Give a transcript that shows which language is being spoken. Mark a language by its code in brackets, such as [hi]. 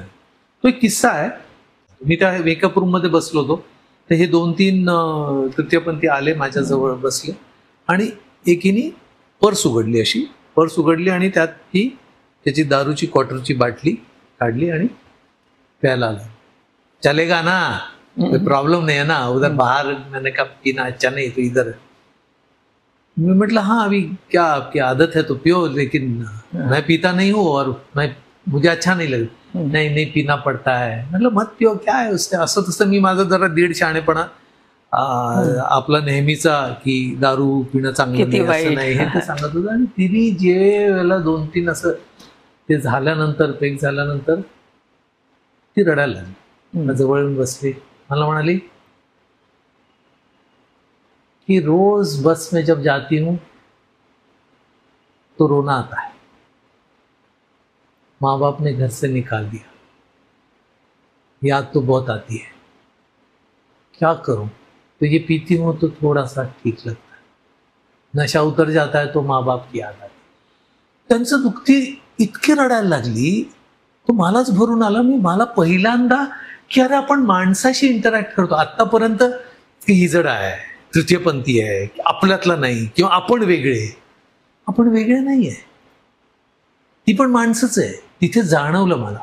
[mr] तो एक किस्सा आहे. मी त्या मेकअप रूम मध्ये बसलो होतो, तर हे 2-3 तृतीयपंथी आले माझ्याजवळ बसले आणि एकीने पर्स उघडली आणि त्यात ही त्याची दारूची क्वार्टरची बाटली काढली आणि प्यायला आला. [hi] चलेगा ना, कोई प्रॉब्लम नहीं है ना, उधर बाहर मैंने कहा पीना अच्छा नहीं तो इधर. मैं म्हटलं हाँ अभी क्या आपकी आदत है तो पियो, लेकिन मैं पीता नहीं हूँ और मुझे अच्छा नहीं लगता. नहीं पीना पड़ता है. म्हटलं मत पिओ, क्या है उससे. [mr] असं तसं मी माझा जरा दीड शहाणेपणा आपला नेहमीचा की दारू पिणं चांगलं नाही असं नाही हे ते सांगत होतं. आणि तिने जे वेळेला 2-3 असं ते झाल्यानंतर पेक झाल्यानंतर ती रडायला लागली. जवळ येऊन बसली, मला म्हणाली [hi] कि रोज बस में जब जाती हूं तो रोना आता है. माँ बाप ने घर से निकाल दिया, याद तो बहुत आती है, क्या करूं. तो ये पीती हूं तो थोड़ा सा ठीक लगता है, नशा उतर जाता है तो माँ बाप की याद आती. [mr] त्यांचं दुःखी इतकी रडायला लागली, तो मलाच भरून आला. मला पहिल्यांदा की अरे आपण माणसाशी इंटरॅक्ट करतो. आतापर्यंत ही जड आहे, तृतीयपंथी आहे, आपल्यातला नाही, किंवा आपण वेगळे नाही आहे, ती पण माणसंच आहे. तिथे जाणवलं मला.